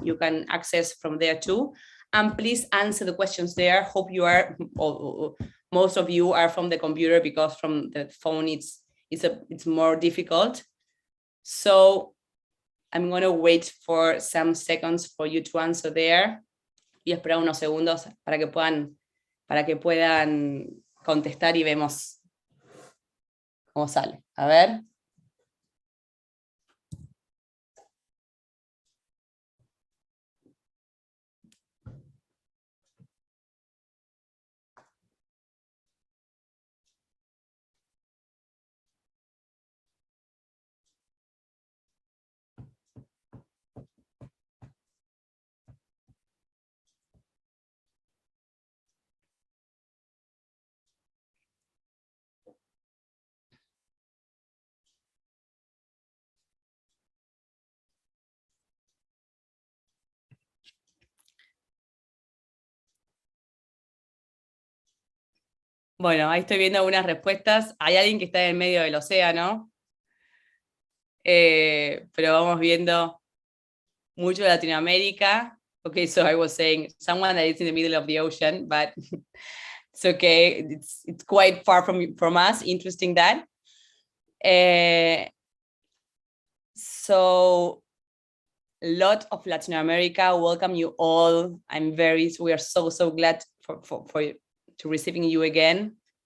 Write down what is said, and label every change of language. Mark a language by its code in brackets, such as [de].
[en] You can access from there too. And please answer the questions there. Hope you are, most of you are from the computer, because from the phone it's more difficult. So I'm going to wait for some seconds for you to answer there. [es] Y esperar unos segundos para que puedan contestar y vemos cómo sale. A ver. Bueno, ahí estoy viendo algunas respuestas. Hay alguien que está en el medio del océano, pero vamos viendo mucho de Latinoamérica. [en] Okay, so I was saying someone that is in the middle of the ocean, but it's okay. It's quite far from us. Interesting that. So a lot of Latin America. Welcome you all. We are so glad to receiving you again.